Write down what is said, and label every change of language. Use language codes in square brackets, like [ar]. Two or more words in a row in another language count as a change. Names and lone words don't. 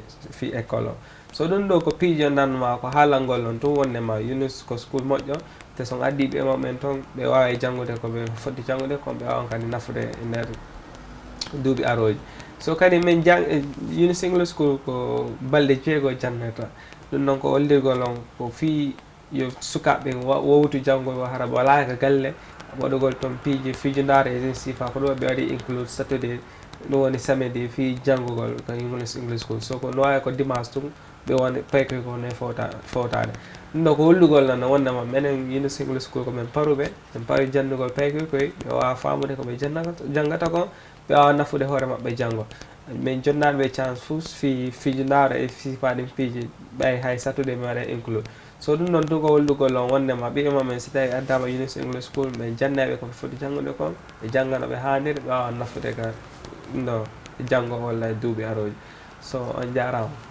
[ff] fi école o so ɗum ɗo ko piijo nanma ko haalangol on tun wonnema Yunus ko school moƴƴo te son addi ɓe mawɓen toon ɓe wawa janngude ko ɓe foti janngude kono ɓe wawan kadi nafude e nder duuɓi aroji so kadi min Yunus English School ko balɗe 6 jannata ɗum noon ko hollirgol on ko fii yo sukaɓe wowtu janngoy hara wala ko galle waɗugol toon fiijundare e sifa ko ɗo ɓe waɗi [en] include saturday [ff] ɗum woni samedi fi janngugol ko Yunus English School so ko no wawi ko dimanche tun ɓe woni paykoy ko ne fowtade ɗum ɗo ko hollugol nan wondema minen Yunus English School komin paruɓe min paari janndugol paykoy koye ɓe wawa famude koɓe janngata ko ɓe wawa nafude hoore maɓɓe janngo min jonnaɓe chance fuu fiijundare e sifaɗin piiji ɓay hay saturday mi waɗa include so ɗum ɗon tun ko hollugol on wondema ɓiɓe men so tawi addama Yunus English School min jannaɓe koɓe foti janngude kon ɓe janngana ɓe hanniri ɓe wawa nafude ka ɗum ɗo janngo walla e duuɓi aroji so on jarama